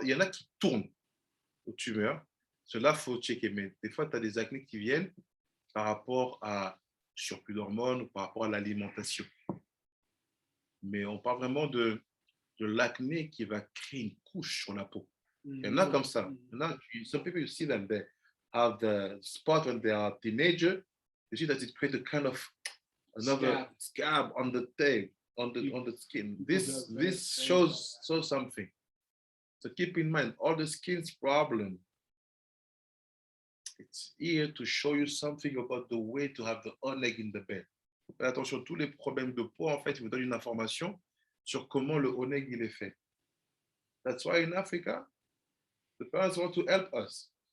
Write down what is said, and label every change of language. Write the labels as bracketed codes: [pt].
[fr] Il y en a qui tournent aux tumeurs. Cela, il faut checker. Mais des fois, tu as des acnés qui viennent par rapport à surplus d'hormones ou par rapport à l'alimentation. Mais on parle vraiment de l'acné qui va créer une couche sur la peau. Il y en a comme ça. Il y en a, [en] some people you see them, they have the spot when they are teenager. You see that it creates a kind of another scab on the tail, on the skin. This shows something. So keep in mind, all the skin's problem, it's here to show you something about the way to have the oneg in the bed. [fr] Faites attention, tous les problèmes de peau, en fait, ils vous donnent une information sur comment le oneg il est fait. [en] That's why in Africa, the parents want to help us.